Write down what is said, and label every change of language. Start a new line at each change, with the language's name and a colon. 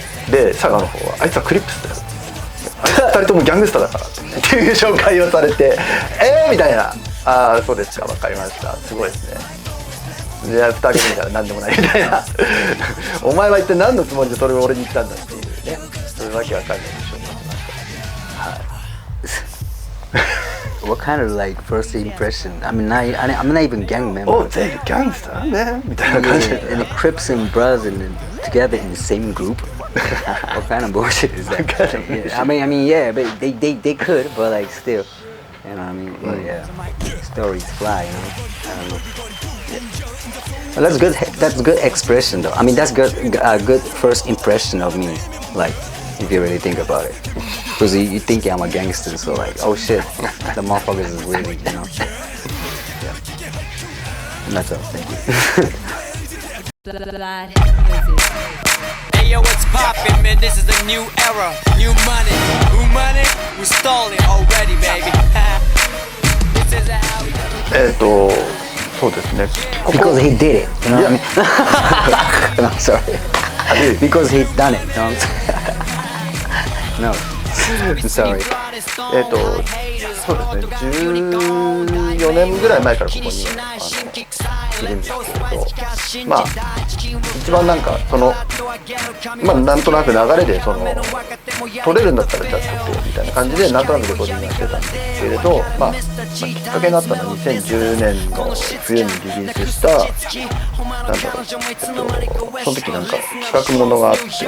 Japanese: でSAGGAの方はあいつはクリップスだよ。2人ともギャングスターだからっていう紹介をされてみたいな、ああそうですか分かりました、すごいですね、じゃあ2人見たら何でもないみたいなお前は一体何のつもりでそれを俺に言ったんだっていうね、そういうわけわかんないでしょうね。
English: What kind of like first impression? I mean, I'm not even gang member. Oh, they gangster, man.
Japanese: みたいな感じで。
English: And the Crips and Bloods and together in the same group. What kind of bullshit is that? Yeah, I mean, yeah, but they could, but like still, you know what I mean? But yeah, stories fly, you know. Yeah. Well, that's good. That's good expression, though. I mean, that's good. Good first impression of me, like. If you really think about it, because you think I'm a gangster, so like, oh shit, the motherfuckers is really, you know. Yeah. And that's all. Thank you. Hey yo, what's poppin', man? This is a new era, new money, new money. We stole it already, baby. This is how we do it.
Japanese: そうですね。
English: Because he did it, you know what I mean? No, sorry. Because he done it, you know what I'm saying? No, I'm sorry.
Japanese: そうですね、14年ぐらい前からここにいるんですけれど、まあ一番なんかそのまあなんとなく流れでその取れるんだったらじゃあ取ってよみたいな感じでなんとなくレコーディングしてたんですけれど、まあきっかけになったのは2010年の冬にリリースしたなんだろう、その時なんか企画ものがあって